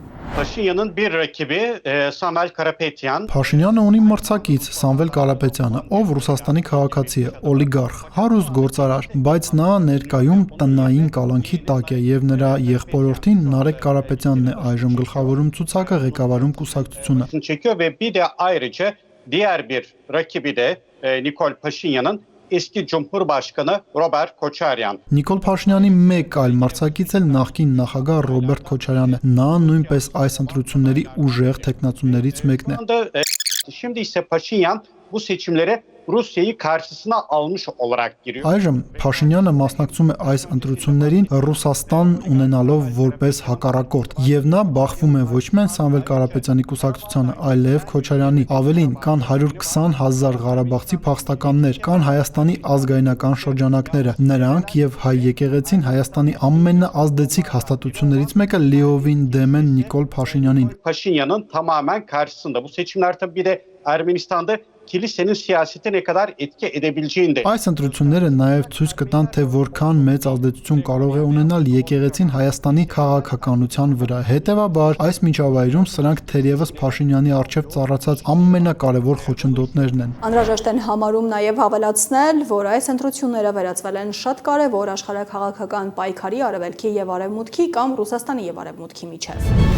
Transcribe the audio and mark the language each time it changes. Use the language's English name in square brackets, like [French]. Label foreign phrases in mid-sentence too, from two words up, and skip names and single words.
[Turkish] Փաշինյանın bir rakibi Samuel Karapetyan. [Armenian] Փաշինյանը ունի մրցակից Սամվել Կարապետյանը, ով Ռուսաստանի քաղաքացի է, օլիգարխ, հարուստ գործարար, բայց նա ներկայում տնային կալանքի տակ է եւ նրա եղբորորդին Նարեկ Կարապետյանն է այժմ գլխավորում ցուցակը, ղեկավարում կուսակցությունը։ [Turkish] Çekiyor ve bir de ayrıca diğer bir rakibi de Nikol Pashinyan'ın eski Cumhurbaşkanı Robert Koçaryan. [Armenian] Նիկոլ Փաշինյանի մեկ այլ մրցակից էլ նախկին նախագահ Ռոբերտ Քոչարյանն է։ Նա նույնպես այս ընտրությունների ուժեղ տեխնացուներից մեկն է։ [Turkish] Şimdi ise Pashinyan bu seçimlere Rusya'yı karşısına almış olarak giriyor. [Armenian] Այժմ Փաշինյանը մասնակցում է այս ընտրություններին Ռուսաստան ունենալով որպես հակառակորդ, եւ նա բախվում է ոչ միայն Սամվել Կարապետյանի կուսակցությանը, այլև Քոչարյանի։ Ավելին, կան 120,000 ղարաբաղցի փախստականներ, կան Հայաստանի ազգայնական շրջանակները։ Նրանք եւ հայ եկեղեցին Հայաստանի ամենաազդեցիկ հաստատություններից մեկը լիովին դեմ են Նիկոլ Փաշինյանին։ [Turkish] Pashinyan'ın tamamen karşısında. Bu seçimler tabii bir de Ermenistan'da kilisenin siyasete ne kadar etki edebileceğini de. [Armenian] Այս ընտրությունները նաև ցույց կտան, թե որքան մեծ ազդեցություն կարող է ունենալ եկեղեցին Հայաստանի քաղաքականության վրա։ Հետևաբար, այս միջավայրում սրանք թերևս Փաշինյանի առջև ծառացած ամենակարևոր խոչընդոտներն են։ Անհրաժեշտ են համարում նաև հավելացնել, որ այս ընտրությունները վերածվել են շատ կարևոր աշխարհաքաղաքական պայքարի արևելքի եւ արևմուտքի կամ Ռուսաստանի եւ արևմուտքի միջև։